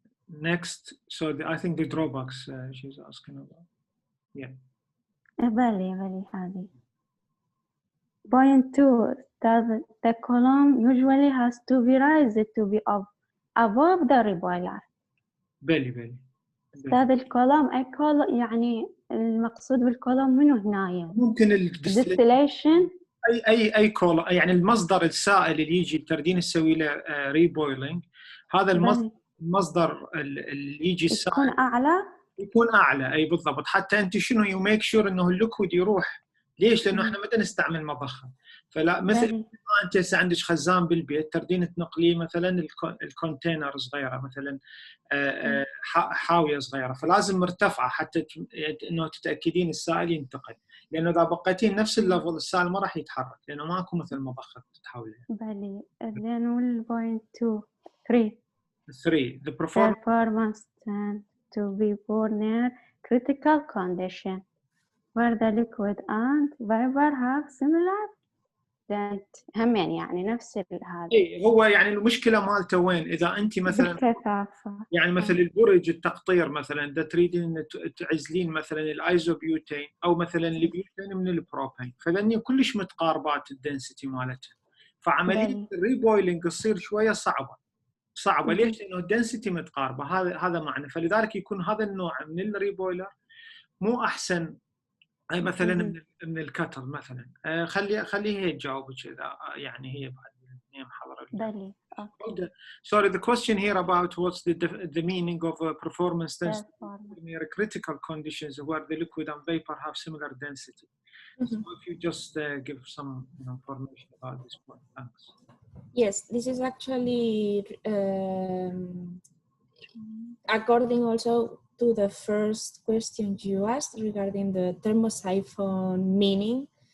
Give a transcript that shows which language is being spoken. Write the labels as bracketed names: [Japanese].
[English] Next, so I think the drawbacks she's asking about. Yeah. [Arabic] بلي هذه. [English] Point 2, the column usually has to be raised to be above the reboiler. [Arabic] بلي. هذا الكولوم أي كولوم يعني المقصود بالكولوم منو هنا؟ ممكن الديستيليشن أي كولوم، يعني المصدر السائل اللي يجي التردين تسوي له ريبويلينج، هذا المصدر اللي يجي السائل يكون أعلى. أي بالضبط، حتى أنت شنو [English] you make sure [Arabic] إنه الليكويد يروح. ليش؟ لأنه إحنا ما نستعمل مضخة، فلا مثل انت عندك خزان بالبيت تردين تنقليه مثلا الكونتينر صغيره مثلا حاويه صغيره، فلازم مرتفعه حتى انه تتاكدين السائل ينتقل، لانه اذا بقيتين نفس الليفل السائل ما راح يتحرك لانه ماكو مثل مضخه تتحولها. بلي [English] then point 2 3 the performance tend to be poor near critical condition where the liquid and vapor have similar [Arabic] همين يعني نفس هذا. اي هو يعني المشكله مالته وين؟ اذا انت مثلا يعني مثل البرج التقطير مثلا اذا تريدين تعزلين مثلا الايزوبيوتين او مثلا البيوتين من البروبين، فلاني كلش متقاربات الدنسيتي مالتها، فعمليه الريبويلينج تصير شويه صعبه. ليش؟ لانه الدنسيتي متقاربه، هذا معنى. فلذلك يكون هذا النوع من الريبويلر مو احسن مثلا من الكتر مثلا. خليه هي تجاوب كذا، يعني هي بعد نيم حضره. [English] Sorry, the question here about what's the meaning of performance test near critical conditions where the liquid and vapor have similar density. So if you just give some information about this point, thanks. Yes, this is actually according also to the first question you asked regarding the thermosiphon meaning.